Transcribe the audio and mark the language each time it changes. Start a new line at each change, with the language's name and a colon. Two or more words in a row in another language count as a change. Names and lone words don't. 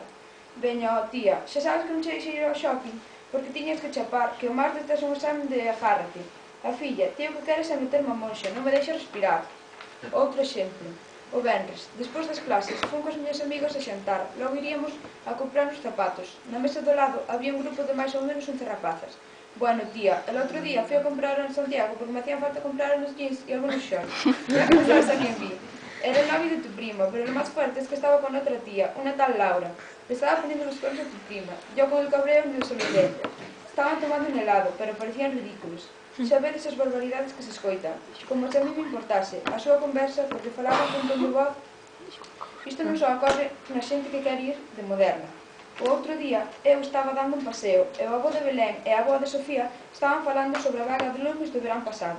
Galician: Veña, ó tía, xa sabes que non che deixei ir ao shopping porque tiñas que chapar, que o martes tes un examen de agárrate. A filla, tío, que queres é meterme a monxa, non me deixa respirar. Outro exemplo. O venres, despois das clases, fun coas miñas amigas a xantar, logo iríamos a comprar uns zapatos. Na mesa do lado había un grupo de máis ou menos 11 rapazas.
Spanish: Bueno, tía, el outro día fui a comprar en Santiago porque me hacían falta comprar unos jeans y algunos shorts. Ya que no sabes a quién vi. Era el novio de tu prima, pero lo más fuerte es que estaba con otra tía, una tal Laura. Le estaba poniendo los cuernos a tu prima. Yo con el cabreo me desolidé. Estaban tomando un helado, pero parecían ridículos.
Galician: Xa vedes as barbaridades que se escoitan. Como se a mí me importase a súa conversa porque falaba con ton de voz. Isto non só ocorre na xente que quer ir de moderna. O outro día eu estaba dando un paseo e o avó de Belén e a avó de Sofía estaban falando sobre a vaga de lumes do verán pasado.